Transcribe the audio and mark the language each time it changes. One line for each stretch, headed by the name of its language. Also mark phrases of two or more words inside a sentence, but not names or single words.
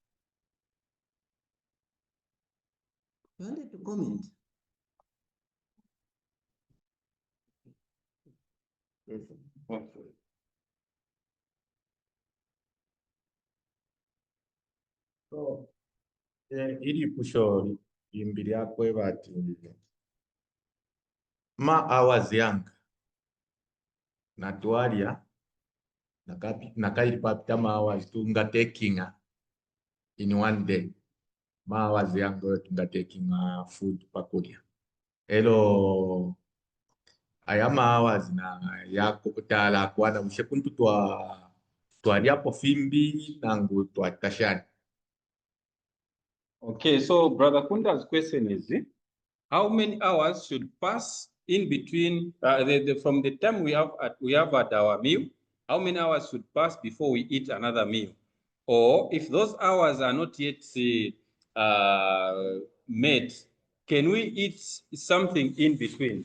English: You wanted to comment? Yes. Okay. So,
Bemba: ili pusho limbili yakwe bati ma hours yanga natwalya nakaili papita ma hours tunga takinga
English: in one day
Bemba: ma hours yanga tunga takinga food pakulya elo aya ma hours na yako tala kwana mshekuntu twalyapo fimbi nangu twatashani.
English: Okay, so Brother Kunda's question is, how many hours should pass in between from the time we have had our meal? How many hours should pass before we eat another meal? Or if those hours are not yet met, can we eat something in between?